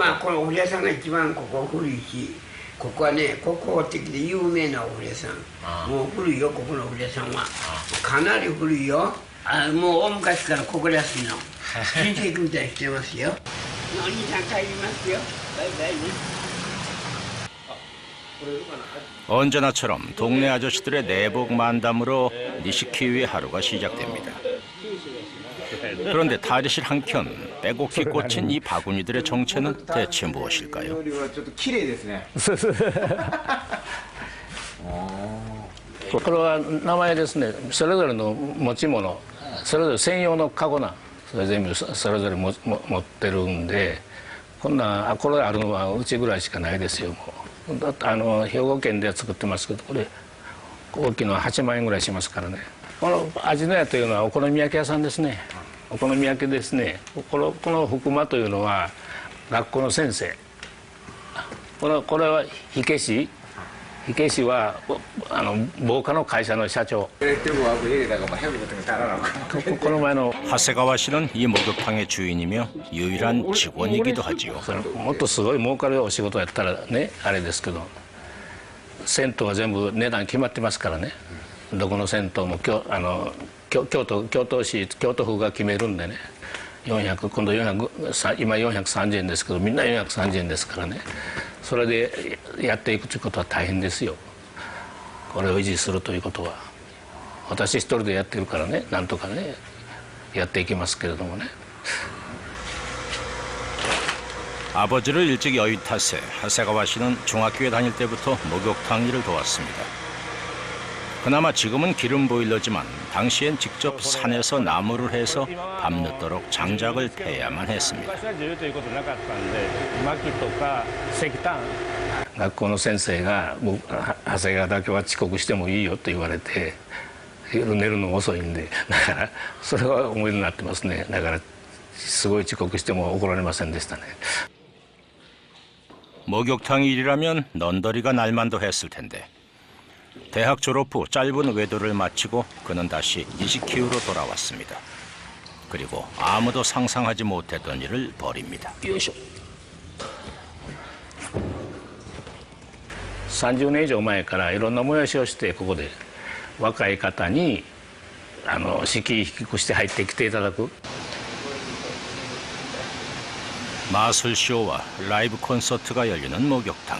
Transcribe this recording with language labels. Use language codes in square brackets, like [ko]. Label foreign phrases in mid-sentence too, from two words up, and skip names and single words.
[ja] まあこのお風呂屋さんが一番ここ古いし。 ここはね、国宝的で有名なお風呂屋さん。もう古いよ、ここのお風呂屋さんは。かなり古いよ。もう大昔からここ安いの。親戚みたいにしてますよ。お兄さん帰りますよ。バイバイね。 [ko] 언제나처럼 동네 아저씨들의 내복 만담으로 니시키유의 하루가 시작됩니다. 그런데 탈의실 한켠 빼곡히 꽂힌 이 바구니들의 정체는 대체 무엇일까요? [ja] これは名前ですね。それぞれの持ち物、それぞれ専用のカゴな、それ全部それぞれ持ってるんで、こんなこれあるのはうちぐらいしかないですよ。だって兵庫県では作ってますけど、これ大きいのは8万円ぐらいしますからね。この味の屋というのはお好み焼き屋さんですね。お好み焼きですね。この福間というのは学校の先生。これは火消し。火消しは防火の会社の社長。この前の [ko] 하세가와 씨는 이 목욕탕의 주인이며 유일한 직원이기도 하지요. [ja] もっとすごい儲かるお仕事やったらねあれですけど、銭湯は全部値段決まってますからね。どこの銭湯も京都府が決めるんでね。400今度400今430円ですけどみんな430円ですからね。それでやっていくということは大変ですよ。これを維持するということは私一人でやってるからねなんとかねやっていきますけれどもね。 [ko] 아버지를 일찍 여의 탓에 하세가와 씨는 중학교에 다닐 때부터 목욕탕 일을 도왔습니다. 그나마 지금은 기름 보일러지만 당시엔 직접 산에서 나무를 해서 밤늦도록 장작을 패야만 했습니다. [ja] 学校の先生が長谷川だけは遅刻してもいいよと言われて、夜寝るの遅いんで、だからそれは思い出になってますね。だからすごい遅刻しても怒られませんでしたね。 [ko] 목욕탕 일이라면 넌더리가 날만도 했을 텐데 대학 졸업 후 짧은 외도를 마치고 그는 다시 니시키우로 돌아왔습니다. 그리고 아무도 상상하지 못했던 일을 벌입니다. [ja] 30 年以上前からいろんな催しをしてここで若い方に敷居低くして入ってきていただく [ko] 마술쇼와 라이브 콘서트가 열리는 목욕탕.